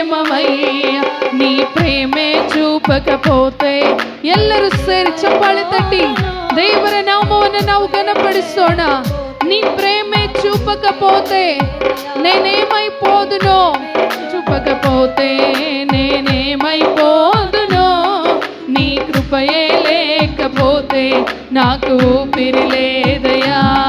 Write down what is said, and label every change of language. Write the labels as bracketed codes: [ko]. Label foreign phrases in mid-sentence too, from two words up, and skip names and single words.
[te] జీవితమయ్యా నీ ప్రేమే చూపకపోతే [kn] ಎಲ್ಲರೂ ಸೇರಿ ಚಪ್ಪಾಳೆ ತಟ್ಟಿ ದೇವರ ನಾಮವನ್ನು ನಾವು ಘನಪಡಿಸೋಣ. [te] నీ ప్రేమే చూపకపోతే నేనేమైపోదునో, చూపకపోతే నేనేమైపోదునో, నీ కృపయే లేకపోతే నాకు ఊపిరి లేదయా.